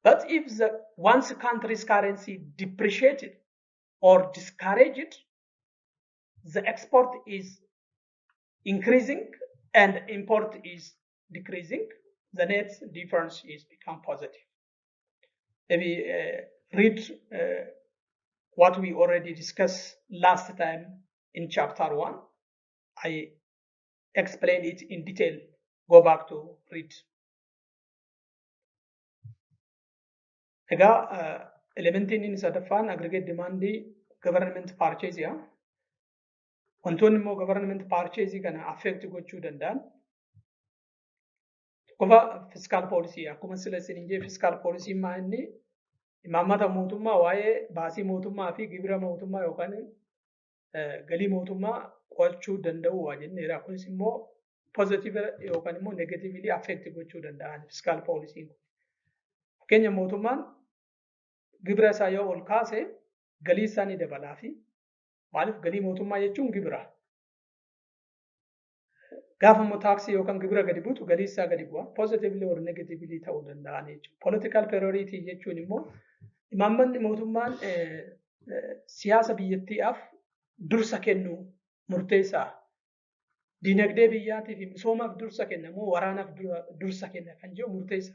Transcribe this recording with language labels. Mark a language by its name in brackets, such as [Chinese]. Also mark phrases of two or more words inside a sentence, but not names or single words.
[English] But if once country's currency depreciated or discouraged, the export is increasing and import is decreasing, the net difference is become positive. Maybe read what we already discussed last time in chapter 1. I explained it in detail. Go back to read. [Oromo] Elementiin inni sadaffaan [English] aggregate demand government purchase. [Oromo] Wantoonni immoo [English] government purchase [Oromo] kana affect gochuu danda'an qofa [English] fiscal policy [Oromo] akkuma sila isin jee [English] fiscal policy [Oromo] maa inni imaammata mootummaa waa'ee baasii mootummaa fi gibira mootummaa yookaan galii mootummaa qo'achuu danda'u waa jenneera. Kunis immoo positive yookaan immoo negatively affect gochuu danda'an [English] fiscal policy. [Oromo] Fakkeenya mootummaan gibira isaa yoo ol kaase galii isaa ni dabalaa fi maaliif galii mootummaa jechuun gibira. Gaafa immoo taaksii yookaan gibira gadi buutu galii isaa gadi bu'a. [English] Positively or negatively [Oromo] ta'uu danda'an jechuudha. [English] Political priority [Oromo] jechuun immoo imaammanni mootummaan siyaasa biyyattiidhaaf dursa kennu murteessaa. Dinagdee biyyaatii fi misoomaaf dursa kenna moo waraanaaf dursa kenna kan jedhu murteessaa.